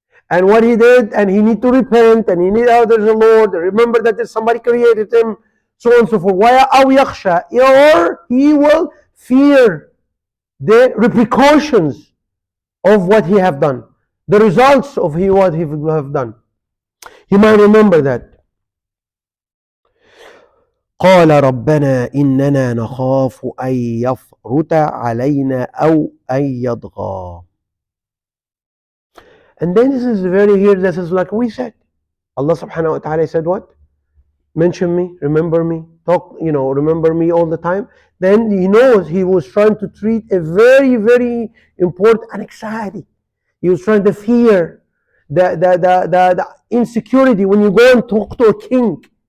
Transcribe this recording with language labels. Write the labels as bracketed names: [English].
[English] And what he did, and he need to repent, and he need, there's a Lord, remember that there's somebody created him, so on and so forth. Why [Arabic] أَوْ يَخْشَى? [English] Or he will fear the repercussions of what he have done, the results of what he have done. He might remember that. [Arabic] قال ربنا إننا نخاف أن يفرط علينا أو أن يطغى. [English] And then this is very here, this is like we said. Allah subhanahu wa ta'ala said what? Mention me, remember me, talk, remember me all the time. Then he knows he was trying to treat a very, very important anxiety. He was trying to fear the insecurity when you go and talk to a king.